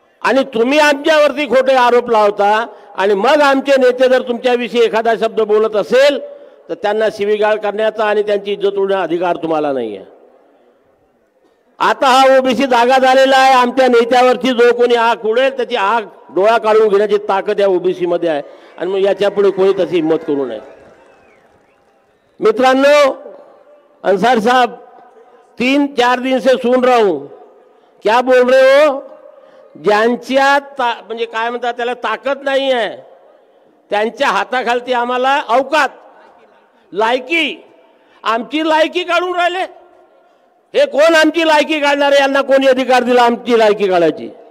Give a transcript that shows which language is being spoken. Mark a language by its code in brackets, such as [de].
[mr] आणि तुम्ही आमच्यावरती खोटे आरोप लावता आणि मग आमचे नेते जर तुमच्याविषयी एखादा शब्द बोलत असेल तर त्यांना शिवीगाळ करण्याचा आणि त्यांची इज्जत उडवण्याचा अधिकार तुम्हाला नाही आहे. आता हा ओबीसी जागा झालेला आहे. आमच्या नेत्यावरची जो कोणी आग उडेल त्याची आग डोळा काढून घेण्याची ताकद या ओबीसी मध्ये आहे. आणि मग याच्या पुढे कोणी तशी हिम्मत करू नये. [hi] मित्रांनो, अंसार साहब 3-4 दिन से सुन रहा हूं, क्या बोल रहे हो? [mr] ज्यांच्या म्हणजे काय म्हणतात त्याला ताकद नाही आहे त्यांच्या हाताखालती आम्हाला अवकात, लायकी, आमची लायकी काढून राहिले. हे कोण आमची लायकी काढणार आहे? यांना कोणी अधिकार दिला आमची लायकी काढायची?